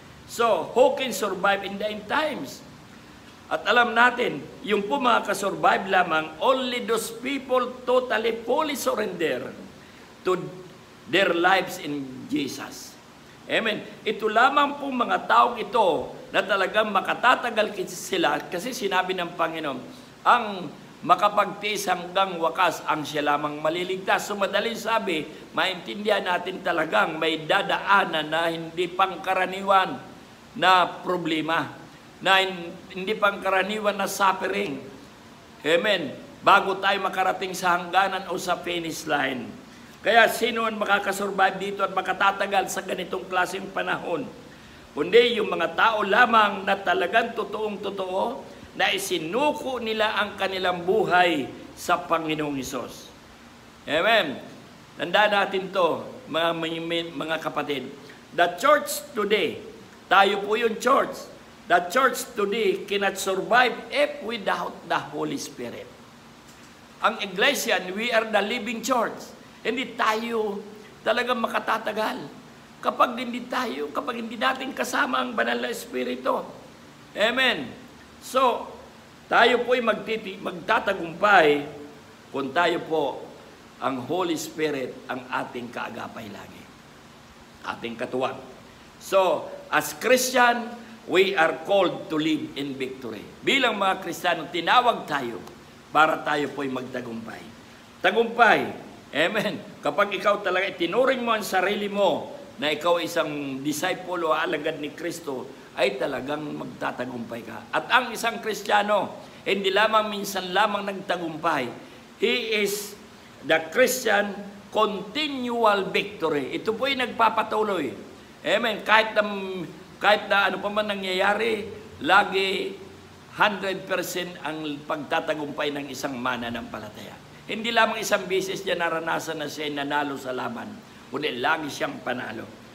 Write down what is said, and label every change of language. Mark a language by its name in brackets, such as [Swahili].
[English] So, who can survive in the end times? [Filipino] At alam natin, yung po makakasurvive lamang, [English] only those people totally fully surrender to their lives in Jesus. Amen. [Filipino] Ito lamang po mga taong ito na talagang makatatagal sila kasi sinabi ng Panginoon, ang makapagtiis hanggang wakas ang siya lamang maliligtas. So madaling sabi, maintindihan natin talagang may dadaanan na hindi pangkaraniwan na problema, na hindi pangkaraniwan na suffering. Amen. Bago tayo makarating sa hangganan o sa finish line. Kaya sino ang makakasurvive dito at makatatagal sa ganitong klaseng panahon? Kundi yung mga tao lamang na talagang totoong-totoo na isinuko nila ang kanilang buhay sa Panginoong Hesus. Amen. Tandaan natin to, mga kapatid. [English] The church today, [Filipino] tayo po yung church. [English] The church today cannot survive if without the Holy Spirit. [Filipino] Ang iglesia, [English] we are the living church. [Filipino] Hindi tayo talagang makatatagal kapag hindi natin kasama ang banal na Espiritu. Amen. So, tayo po ay magtatagumpay kung tayo po ang Holy Spirit ang ating kaagapay lagi. Ating katuwang. [English] So, as Christian, we are called to live in victory. [Filipino] Bilang mga Kristiyano, tinawag tayo para tayo po ay magtagumpay. Tagumpay. Amen. Kapag ikaw talaga itinuring mo ang sarili mo na ikaw isang disciple o alagad ni Kristo, ay talagang magtatagumpay ka. At ang isang Kristiyano, hindi lamang minsan lamang nagtagumpay. [English] He is the Christian continual victory. [Filipino] Ito po ay nagpapatuloy. Amen. Kahit na ano pa man nangyayari, lagi 100% ang pagtatagumpay ng isang mananampalataya. Hindi lamang isang beses niya naranasan na siya nanalo sa laban, kundi lagi siyang panalo.